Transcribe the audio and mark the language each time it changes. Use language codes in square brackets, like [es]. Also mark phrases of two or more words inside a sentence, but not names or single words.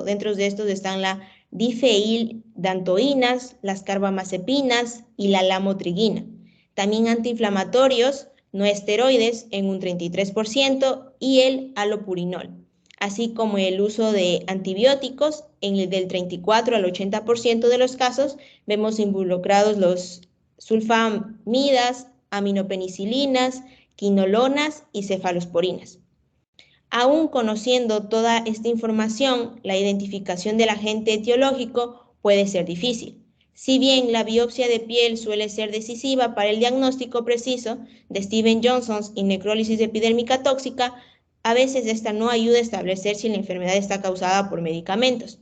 [es] Dentro de estos están la difeildantoínas, las carbamazepinas y la lamotrigina. También antiinflamatorios no esteroides en un 33%, y el halopurinol, así como el uso de antibióticos. En el del 34 al 80% de los casos vemos involucrados los sulfamidas, aminopenicilinas, quinolonas y cefalosporinas. Aún conociendo toda esta información, la identificación del agente etiológico puede ser difícil. Si bien la biopsia de piel suele ser decisiva para el diagnóstico preciso de Stevens-Johnson y necrólisis epidérmica tóxica, a veces esta no ayuda a establecer si la enfermedad está causada por medicamentos.